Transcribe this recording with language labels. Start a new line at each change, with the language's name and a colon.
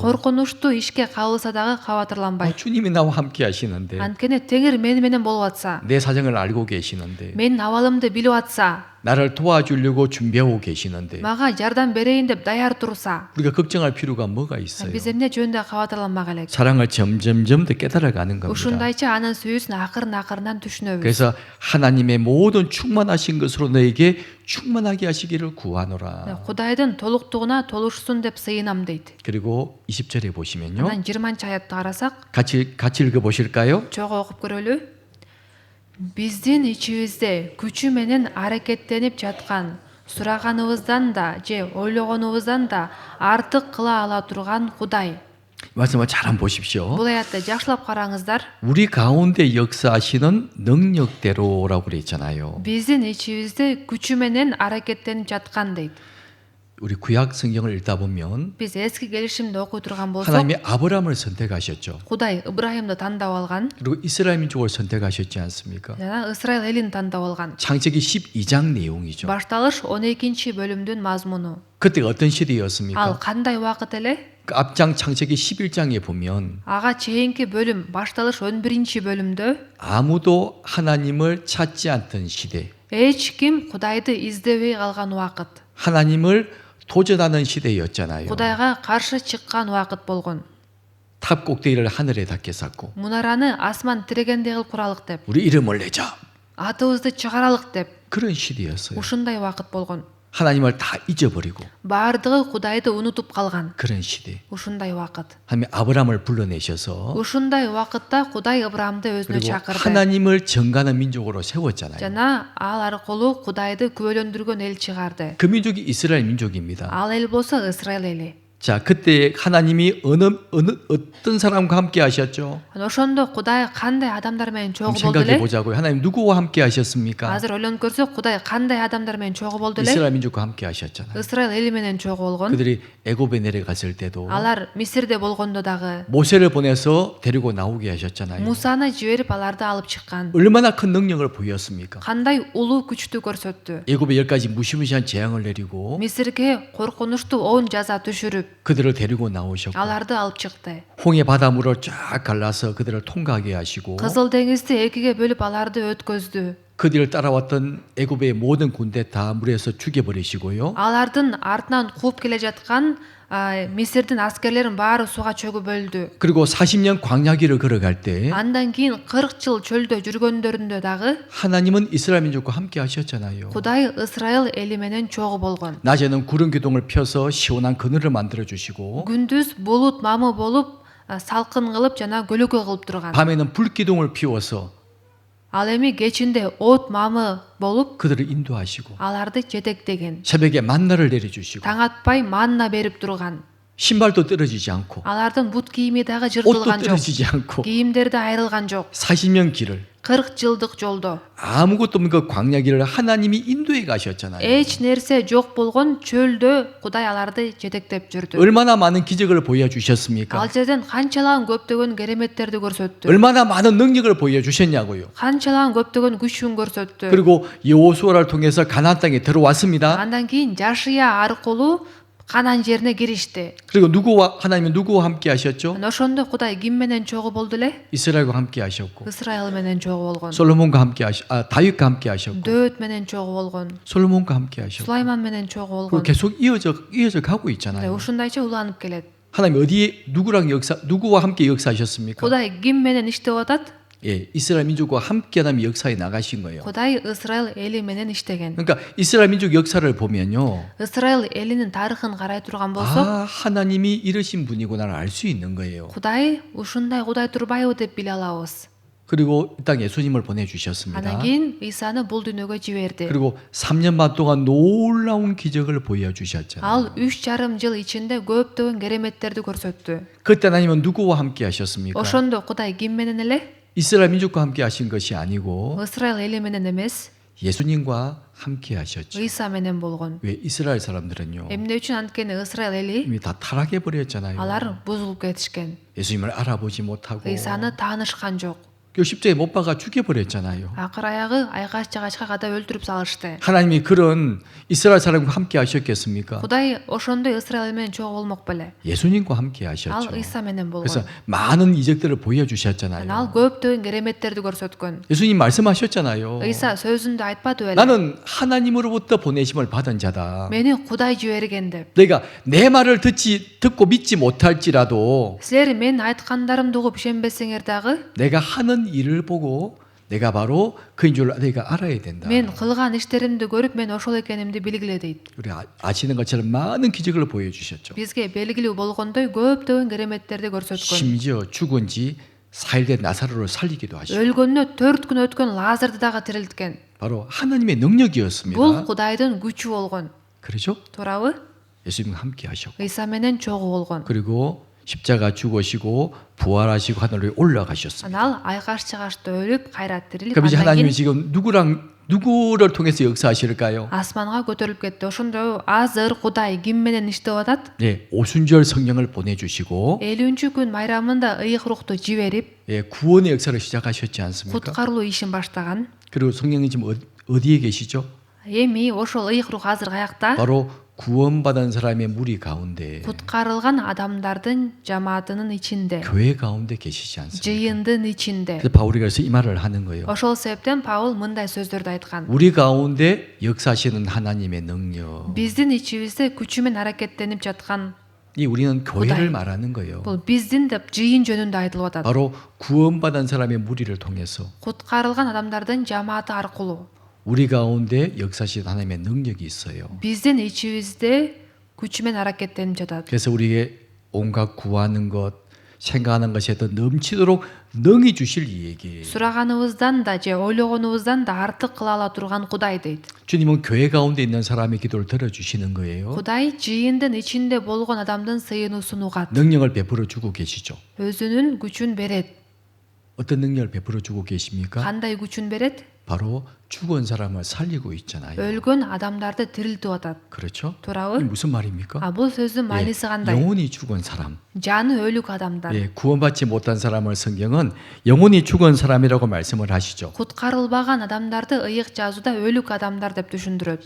Kyrgyz: Коркунучтуу ишке кабылса дагы кабатырланбайт.
Korean: 주님이 나와 함께 하시는데
Kyrgyz: Анткени Теңир мени менен болуп атса,
Korean: 내 사정을 알고 계시는데
Kyrgyz: менин абалымды билип атса,
Korean: 나를 도와주려고 준비하고 계시는데
Kyrgyz: мага жардам берейин деп даяр турса,
Korean: 우리가 걱정할 필요가 뭐가 있어요?
Kyrgyz: биз эмне жөнүндө кабатырламак элек?
Korean: 사랑을 점점점 더 깨달아가는 겁니다.
Kyrgyz: Ушундайча анын сүйүүсүн акырын түшүнөбүз.
Korean: 그래서 하나님의 모든 충만하신 것으로 너에게 충만하게 하시기를 구하노라.
Kyrgyz: Кудайдын толуктугуна толушсун деп сыйынам дейт.
Korean: 그리고 20절에 보시면요.
Kyrgyz: Анан 20 аятты карасак,
Korean: 같이 읽어 보실까요?
Kyrgyz: чогуу окуп көрөлү. Биздин ичибизде күчү менен аракеттенип жаткан, сураганыбыздан да же ойлогонубуздан да артык кыла ала турган Кудай.
Korean: 말씀을 잘 한번 보십시오.
Kyrgyz: Бул аятты жакшылап караңыздар.
Korean: 우리 가운데 역사하시는 능력대로라고 그랬잖아요.
Kyrgyz: Биздин ичибизде күчү менен аракеттенип жаткан дейт.
Korean: 우리 구약 성경을 읽다 보면
Kyrgyz: Биз эски келишимди окуй турган болсок,
Korean: 하나님이 아브라함을 선택하셨죠.
Kyrgyz: Кудай Ибрахимди тандап алган,
Korean: 그리고 이스라엘 민족을 선택하셨지 않습니까?
Kyrgyz: жана Исраил элин тандап алган.
Korean: 창세기 12장 내용이죠.
Kyrgyz: Башталыш 12 бөлүмдүн мазмуну.
Korean: 그때가 어떤
Kyrgyz: Ал
Korean: 시대였습니까?
Kyrgyz: кандай убакыт эле?
Korean: 그 앞장 창세기 11장에 보면
Kyrgyz: Ага чейинки бөлүм, башталыш 11 бөлүмдө
Korean: 아무도 하나님을 찾지 않던 시대,
Kyrgyz: эч ким Кудайды издебей калган убакыт.
Korean: 하나님을 도전하는 시대였잖아요.
Kyrgyz: Кудайга каршы чыккан убакыт болгон.
Korean: 탑 꼭대기를 하늘에 닿게 쌓고
Kyrgyz: Мунараны асман тирегендей кылып куралык деп,
Korean: 우리 이름을 내자.
Kyrgyz: атыбызды чыгаралык деп,
Korean: 그런 시대였어요.
Kyrgyz: ушундай убакыт болгон.
Korean: 하나님을 다 잊어버리고
Kyrgyz: Баардыгы Кудайды унутуп калган.
Korean: 그런 시대.
Kyrgyz: Ушундай убакыт.
Korean: 하나님이 아브라함을 불러내셔서
Kyrgyz: Ушундай убакытта Кудай Ыбырамды өзүнө
Korean: 그리고
Kyrgyz: чакырды.
Korean: 하나님을 정가는 민족으로 세웠잖아요.
Kyrgyz: Жана ал аркылуу Кудайды күбөлөндүргөн эл чыгарды.
Korean: 그 민족이 이스라엘 민족입니다.
Kyrgyz: Ал эл болсо Исраил эли.
Korean: 자, 그때 하나님이 어떤 사람과 함께 하셨죠?
Kyrgyz: Ошондо Кудай кандай адамдар менен чогуу болду
Korean: 생각해
Kyrgyz: эле?
Korean: 보자고요. 하나님 누구와 함께 하셨습니까?
Kyrgyz: Азыр ойлонуп көрсөк, Кудай кандай адамдар менен чогуу болду эле?
Korean: 이스라엘 민족과 함께 하셨잖아요.
Kyrgyz: Исраил эли менен чогуу болгон.
Korean: 그들이 애굽에 내려갔을 때도
Kyrgyz: Алар Мисирде болгондо дагы
Korean: 모세를 보내서 데리고 나오게 하셨잖아요.
Kyrgyz: Мусаны жиберип аларды алып чыккан.
Korean: 얼마나 큰 능력을 보였습니까?
Kyrgyz: Кандай улуу күчтү көрсөттү.
Korean: 애굽에 10가지 무시무시한 재앙을 내리고
Kyrgyz: Мисирге коркунучтуу 10 жаза түшүрүп,
Korean: 그들을 데리고 나오셨고
Kyrgyz: аларды алып чыкты.
Korean: 홍해 바닷물을 쫙 갈라서 그들을 통과하게 하시고
Kyrgyz: Кызыл деңизди экиге бөлүп аларды өткөздү.
Korean: 그들을 따라왔던 애굽의 모든 군대 다 물에서 죽여버리시고요.
Kyrgyz: Алардын артынан кууп келе жаткан Мисирдин аскерлерин баары сууга чөгүп өлдү.
Korean: 그리고 40년 광야길을 걸어갈 때
Kyrgyz: Андан кийин 40 жыл чөлдө жүргөндөрүндө дагы
Korean: 하나님은 이스라엘 민족과 함께 하셨잖아요.
Kyrgyz: Кудай Исраил эли менен чогуу болгон.
Korean: 낮에는 구름 기둥을 펴서 시원한 그늘을 만들어 주시고
Kyrgyz: Күндүз булут мамы болуп, салкын кылып жана көлөкө кылып турган.
Korean: 밤에는 불 기둥을 피워서
Kyrgyz: Ал эми кечинде от мамы болуп,
Korean: 그들을 인도하시고
Kyrgyz: аларды жетектеген.
Korean: 새벽에 만나를 내려주시고
Kyrgyz: Таң атпай манна берип турган.
Korean: 신발도 떨어지지 않고
Kyrgyz: Алардын бут кийими дагы
Korean: 옷도
Kyrgyz: жыртылган жок.
Korean: 떨어지지 않고
Kyrgyz: Кийимдери да айрылган жок.
Korean: 40년 길을
Kyrgyz: 40 жылдык жолдо
Korean: 아무것도 없는 그 광야 길을 하나님이 인도해 가셨잖아요.
Kyrgyz: эч нерсе жок болгон чөлдө Кудай аларды жетектеп жүрдү.
Korean: 얼마나 많은 기적을 보여주셨습니까?
Kyrgyz: Ал жерден канчалаган көптөгөн кереметтерди көрсөттү.
Korean: 얼마나 많은 능력을 보여주셨냐고요.
Kyrgyz: Канчалаган көптөгөн күчүн көрсөттү.
Korean: 그리고 여호수아를 통해서 가나안 땅에 들어왔습니다.
Kyrgyz: Андан кийин Жашия аркылуу Канан жерине киришти.
Korean: 그리고 하나님은 누구와 함께 하셨죠?
Kyrgyz: Ошондо Кудай ким менен чогуу болду эле?
Korean: 이스라엘과 함께 하셨고
Kyrgyz: Исраил менен чогуу болгон.
Korean: 솔로몬과 함께 다윗과 함께 하셨고
Kyrgyz: Дөөт менен чогуу болгон.
Korean: 솔로몬과 함께 하셨고
Kyrgyz: Сулайман менен чогуу болгон.
Korean: 계속 이어져 가고 있잖아요.
Kyrgyz: Ушундайча уланып келет.
Korean: 하나님 누구와 함께 역사하셨습니까?
Kyrgyz: Кудай ким менен иштеп атат?
Korean: 예, 이스라엘 민족과 함께 하나님 역사에 나가신 거예요.
Kyrgyz: Кудай Исраил эли менен иштеген.
Korean: 그러니까 이스라엘 민족 역사를 보면요.
Kyrgyz: Исраил элинин тарыхын карай турган болсок,
Korean: 아, 하나님이 이러신 분이구나를 알 수 있는 거예요.
Kyrgyz: Кудай ушундай Кудай турбайбы деп биле алабыз.
Korean: 그리고 이 땅에 예수님을 보내주셨습니다.
Kyrgyz: Андан кийин Исаны бул дүйнөгө жиберди.
Korean: 그리고 3년 반 동안 놀라운 기적을 보여주셨잖아요.
Kyrgyz: Ал 3,5 жыл ичинде көптөгөн кереметтерди көрсөттү.
Korean: 그때 하나님은 누구와 함께 하셨습니까?
Kyrgyz: Ошондо Кудай ким менен эле?
Korean: 이스라엘 민족과 함께 하신 것이 아니고
Kyrgyz: Исраил эли менен эмес,
Korean: 예수님과 함께 하셨죠.
Kyrgyz: Ыйса менен болгон.
Korean: 왜 이스라엘 사람들은요
Kyrgyz: Эмне үчүн анткени Исраил эли
Korean: 이미 다 타락해 버렸잖아요.
Kyrgyz: алар бузулуп кетишкен.
Korean: 예수님을 알아보지 못하고
Kyrgyz: Ыйсаны таанышкан жок.
Korean: 그 십자가에 못 박아 죽여버렸잖아요.
Kyrgyz: акыр аягы айкаш жагачка кадап өлтүрүп салышты.
Korean: 하나님이 그런 이스라엘 사람과 함께 하셨겠습니까?
Kyrgyz: Кудай ошондой Исраил менен чогуу болмок беле.
Korean: 예수님과 함께
Kyrgyz: Ал
Korean: 하셨죠.
Kyrgyz: Иса менен
Korean: 그래서
Kyrgyz: болгон.
Korean: 많은 이적들을
Kyrgyz: Ал
Korean: 보여주셨잖아요.
Kyrgyz: көптөгөн кереметтерди көрсөткөн.
Korean: 예수님 말씀하셨잖아요.
Kyrgyz: Иса сөзүндө айтпады беле.
Korean: 나는 하나님으로부터 보내심을 받은 자다.
Kyrgyz: Мени Кудай жиберген деп.
Korean: 내가 내 말을 듣고 믿지 못할지라도
Kyrgyz: Силер мен айткандарымды угуп ишенбесеңер дагы,
Korean: 내가 하는 일을 보고 내가 바로 그인 줄 내가 알아야 된다.
Kyrgyz: мен кылган иштеримди көрүп мен ошол экенимди билгиле дейт.
Korean: 우리 아시는 것처럼 많은 기적을 보여주셨죠.
Kyrgyz: Бизге белгилүү болгондой көптөгөн кереметтерди көрсөткөн.
Korean: 심지어 죽은 지 4일 된 나사로를 살리기도 하시고
Kyrgyz: Өлгөнүнө 4 күн өткөн Лазарды дагы тирилткен.
Korean: 바로 하나님의 능력이었습니다.
Kyrgyz: Бул Кудайдын күчү болгон.
Korean: 그렇죠?
Kyrgyz: Туурабы?
Korean: 예수님과 함께 하셨고
Kyrgyz: Иса менен чогуу болгон.
Korean: 그리고 십자가 죽으시고 부활하시고 하늘로 올라가셨습니다.
Kyrgyz: Анал айкаш чыгашта өлүп, кайра тирилип,
Korean: 그럼 이제
Kyrgyz: андан
Korean: 하나님이
Kyrgyz: кийин
Korean: 지금 누구를 통해서 역사하실까요?
Kyrgyz: асманга көтөрүлүп кетти. Ошондо азыр Кудай ким менен иштеп атат?
Korean: 예, 오순절 성령을 보내주시고
Kyrgyz: 50-күн майрамында ыйык рухту жиберип,
Korean: 예, 구원의 역사를 시작하셨지 않습니까?
Kyrgyz: куткарылуу ишин баштаган.
Korean: 그리고 성령이 지금 어디에 계시죠?
Kyrgyz: Эми ошол ыйык рух азыр каякта?
Korean: 바로 구원받은 사람의 무리 가운데
Kyrgyz: Куткарылган адамдардын жамаатынын ичинде,
Korean: 교회 가운데 계시지 않습니까?
Kyrgyz: жыйындын ичинде.
Korean: 그래서 바울이 그래서 이 말을 하는 거예요.
Kyrgyz: Ошол себептен Паул мындай сөздөрдү айткан.
Korean: 우리 가운데 역사하시는 하나님의 능력.
Kyrgyz: Биздин ичибизде күчү менен аракеттенип жаткан,
Korean: 이 우리는 교회를
Kyrgyz: 구다이.
Korean: 말하는 거예요.
Kyrgyz: бул биздин деп жыйын жөнүндө айтылып атат.
Korean: 바로 구원받은 사람의 무리를 통해서
Kyrgyz: Куткарылган адамдардын жамааты аркылуу
Korean: 우리 가운데 역사하시는 하나님의 능력이 있어요.
Kyrgyz: биздин ичибизде күчү менен аракеттенип жатат.
Korean: 그래서 우리에게 온갖 구하는 것, 생각하는 것에 더 넘치도록 능히 주실 이 얘기예요.
Kyrgyz: Сураганыбыздан да же ойлогонубуздан да артык кыла ала турган Кудай дейт.
Korean: 주님은 교회 가운데 있는 사람의 기도를 들어주시는 거예요.
Kyrgyz: Кудай жыйындын ичинде болгон адамдын сыйынуусун угат.
Korean: 능력을 베풀어 주고 계시죠.
Kyrgyz: Өзүнүн күчүн берет.
Korean: 어떤 능력을 베풀어 주고 계십니까?
Kyrgyz: Кандай күчүн берет?
Korean: 바로 죽은 사람을 살리고 있잖아요.
Kyrgyz: Өлгөн адамдарды тирилтип атат.
Korean: 그렇죠? 이게
Kyrgyz: Туурабы?
Korean: 무슨 말입니까?
Kyrgyz: Бул сөздүн мааниси кандай?
Korean: 영혼이 죽은 사람.
Kyrgyz: Жаны өлүк адамдар.
Korean: 예, 구원받지 못한 사람을 성경은 영혼이 죽은 사람이라고 말씀을 하시죠.
Kyrgyz: Куткарылбаган адамдарды ыйык жазууда өлүк адамдар деп түшүндүрөт.